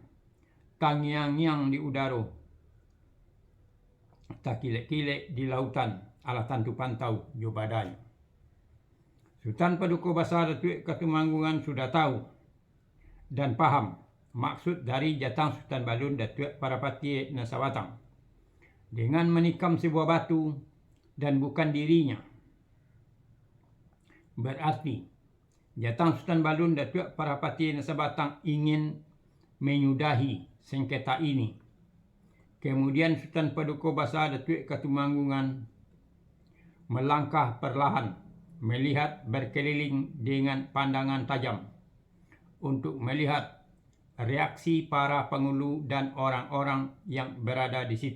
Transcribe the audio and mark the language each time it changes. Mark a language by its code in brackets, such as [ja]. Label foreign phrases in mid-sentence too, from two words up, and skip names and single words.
[min] Tangiang-ngiang di udaro, tak kilek-kilek di lautan, ala tantu pantau jo badai. [id] Sultan Paduka Datuk Katumanggungan sudah tahu dan paham maksud dari Jatang Sultan Balun Datuk Parapati Nusa Batang dengan menikam sebuah batu dan bukan dirinya. Berarti Jatang Sultan Balun Datuk Parapati Nusa Batang ingin menyudahi sengketa ini. Kemudian Sultan Paduka Datuk Katumanggungan melangkah perlahan, melihat berkeliling dengan pandangan tajam untuk melihat reaksi para penghulu dan orang-orang yang berada di situ.